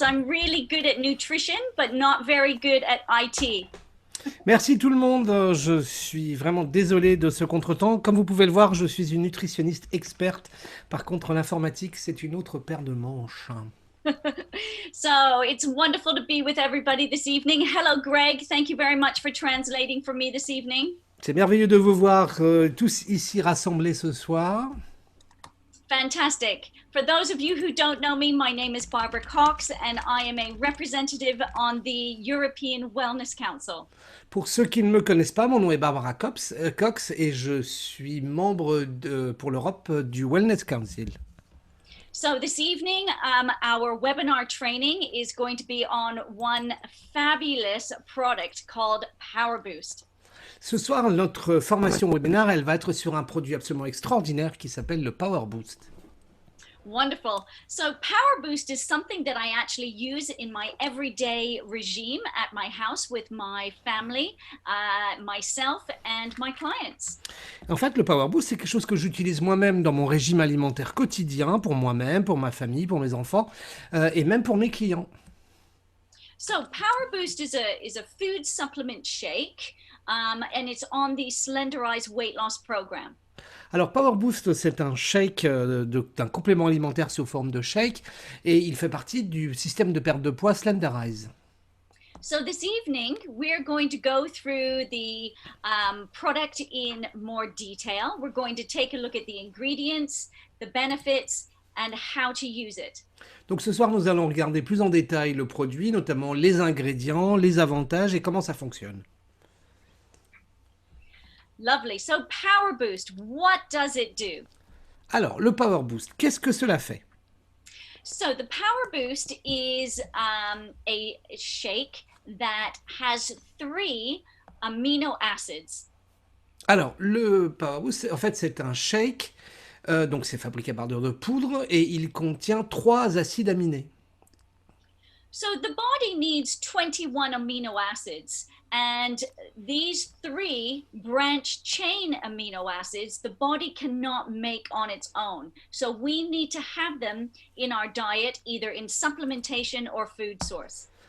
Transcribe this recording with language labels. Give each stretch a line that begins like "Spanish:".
English: I'm really good at nutrition, but not very good at IT.
French: Merci tout le monde, je suis vraiment désolé de ce contretemps. Comme vous pouvez le voir, je suis une nutritionniste experte. Par contre, l'informatique, c'est une autre paire de manches.
English: So it's wonderful to be with everybody this evening. Hello, Greg. Thank you very much for translating for me this evening.
French: C'est merveilleux de vous voir tous ici rassemblés ce soir.
English: Fantastic. For those of you who don't know me, my name is Barbara Cox and I am a representative on the European Wellness Council.
French: Pour ceux qui ne me connaissent pas, mon nom est Barbara Cox, et je suis membre pour l'Europe du Wellness Council.
English: So this evening, our webinar training is going to be on one fabulous product called Power Boost.
French: Ce soir, notre formation webinaire, elle va être sur un produit absolument extraordinaire qui s'appelle le Power Boost.
English: Wonderful. So Power Boost is something that I actually use in my everyday regime at my house with my family, myself and my clients.
French: En fait, le Power Boost, c'est quelque chose que j'utilise moi-même dans mon régime alimentaire quotidien, pour moi-même, pour ma famille, pour mes enfants, et même pour mes clients.
English: So Power Boost is a food supplement shake, and it's on the Slenderize Weight Loss Program.
French: Alors, Power Boost, c'est un shake, d'un complément alimentaire sous forme de shake, et il fait partie du système de perte de poids Slenderize.
English: So this evening, we're going to go through the product in more detail. We're going to take a look at the ingredients, the benefits, and how to use it.
French: Donc ce soir, nous allons regarder plus en détail le produit, notamment les ingrédients, les avantages et comment ça fonctionne.
English: Lovely. So Power Boost, what does it do?
French: Alors, le Power Boost, qu'est-ce que cela fait?
English: So the Power Boost is a shake that has 3 amino acids.
French: Alors, le Power Boost, en fait, c'est un shake, donc c'est fabriqué à partir de poudre et il contient 3 acides aminés.
English: So the body needs 21 amino acids, and these 3 branch chain amino acids the body cannot make on its own. So we need to have them in our diet, either in supplementation or food source.